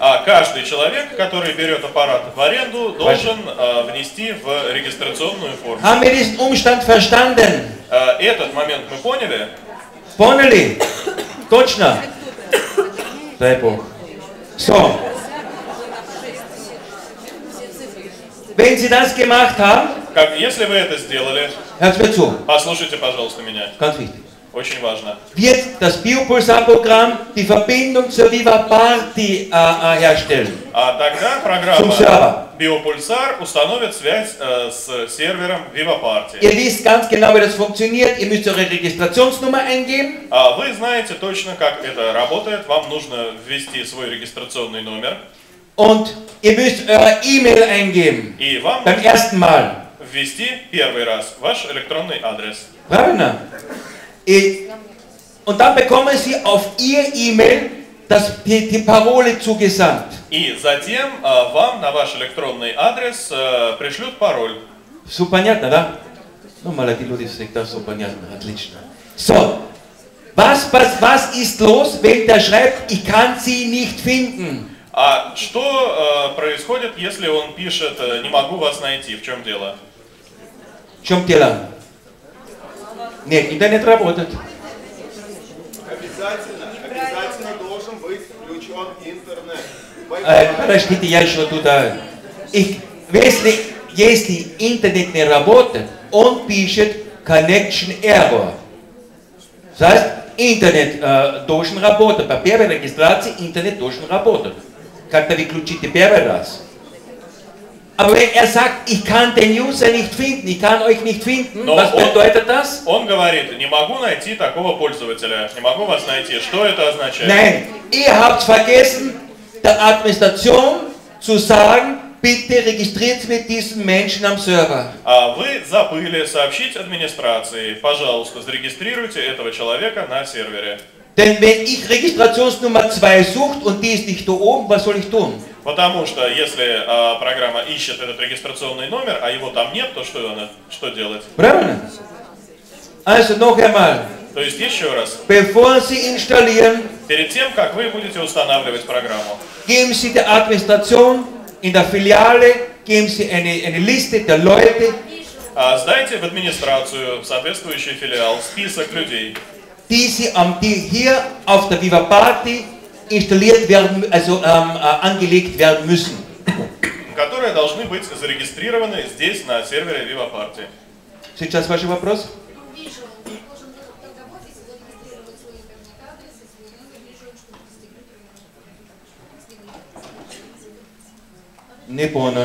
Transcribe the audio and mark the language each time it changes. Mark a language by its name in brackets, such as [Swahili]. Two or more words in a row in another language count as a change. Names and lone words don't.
[Russian] каждый человек, который берет аппарат в аренду, должен внести в регистрационную форму. [German] Haben wir diesen Umstand verstanden? [Russian] Этот момент мы поняли? Poняли? Точно? Дай Бог. [German] So. Wenn Sie das gemacht haben, [Russian] Если вы это сделали, [German] hört mir zu, [Russian] послушайте, пожалуйста, меня. [German] ganz wichtig. [Russian] очень важно. [German] wird das Biopulsar-Programm die Verbindung zur Viva Party herstellen. [Russian] А тогда [German] Zum [Russian] программа [German] Server. [Russian] Biopulsar установит связь с сервером VivaParty. [German] Ihr wisst ganz genau, wie das funktioniert. Ihr müsst eure Registrationsnummer eingeben. [Russian] А вы знаете точно, как это работает. Вам нужно ввести свой регистрационный номер. [German] Und ihr müsst eure E-Mail eingeben. [Russian] И вам [German] Beim [Russian] нужно [German] ersten Mal. [Russian] ввести первый раз ваш электронный адрес. Правильно? [German] Und dann bekommen Sie auf Ihr E-Mail die Parole zugesandt. [Russian] И затем вам на ваш электронный адрес пришлют пароль. Все понятно, да? Ну, молодые люди всегда все понятно, отлично. [German] So, was ist los, wenn der schreibt, ich kann Sie nicht finden? [Russian] А что происходит, если он пишет «не могу вас найти»? В чем дело? В чем дело? Нет, интернет работает. Обязательно должен быть включен интернет. Подождите, я еще туда. Если интернет не работает, он пишет [English] connection error. [German] Das heißt, [Russian] интернет должен работать. По первой регистрации интернет должен работать. Когда вы включите первый раз. [German] Aber wenn er sagt, ich kann den User nicht finden, ich kann euch nicht finden, was bedeutet das? [Russian] Он говорит, не могу найти такого пользователя, не могу вас найти. Что это означает? [German] Nein, ihr habt vergessen, der Administration zu sagen, bitte registriert mit diesen Menschen am Server. [Russian] А вы забыли сообщить администрации, пожалуйста, зарегистрируйте этого человека на сервере. [German] Denn wenn ich Registrationsnummer 2 sucht und die ist nicht da oben, was soll ich tun? [Russian] Потому что если программа ищет этот регистрационный номер, а его там нет, то что делать? Правильно? [German] Also noch einmal. [Russian] То есть еще раз, [German] Bevor Sie installieren, [Russian] перед тем, как вы будете устанавливать программу, [German] geben Sie der Administration in der Filiale, geben Sie eine Liste der Leute, [Russian] сдайте в администрацию, в соответствующий филиал, список людей, [German] die hier auf der Viva Party installiert werden, also angelegt werden müssen. [Russian] которые должны быть зарегистрированы здесь, на сервере VivaParty. Сейчас ваш вопрос? Не понял.